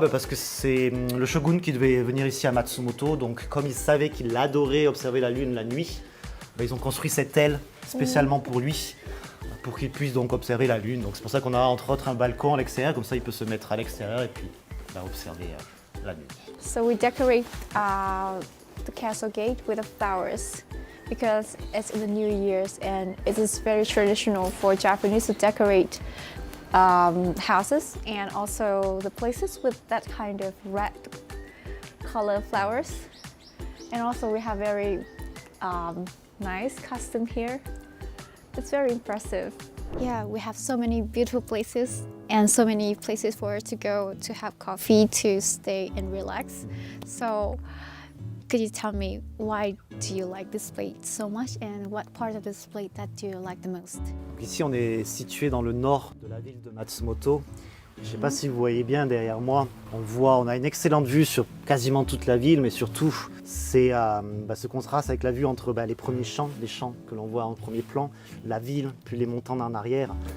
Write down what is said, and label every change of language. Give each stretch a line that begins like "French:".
French: Parce que c'est le shogun qui devait venir ici à Matsumoto. Donc comme il savait qu'il adorait observer la Lune la nuit, ils ont construit cette aile spécialement pour lui, pour qu'il puisse donc observer la Lune. Donc c'est pour ça qu'on a entre autres un balcon à l'extérieur, comme ça il peut se mettre à l'extérieur et puis observer la Lune.
English: So we decorate the castle gate with the flowers because it's in the New Year's and it is very traditional for Japanese to decorate houses and also the places with that kind of red color flowers. And also we have very nice custom here. It's very impressive. Yeah, we have so many beautiful places and so many places for us to go to have coffee, to stay and relax. So could you tell me why do you like this place so much and what part of this place that do you like the most?
French: Ici, on est situé dans le nord de la ville de Matsumoto. Je ne sais pas si vous voyez bien derrière moi, on a une excellente vue sur quasiment toute la ville, mais surtout c'est ce contraste avec la vue entre les premiers champs, les champs que l'on voit en premier plan, la ville, puis les montagnes en arrière.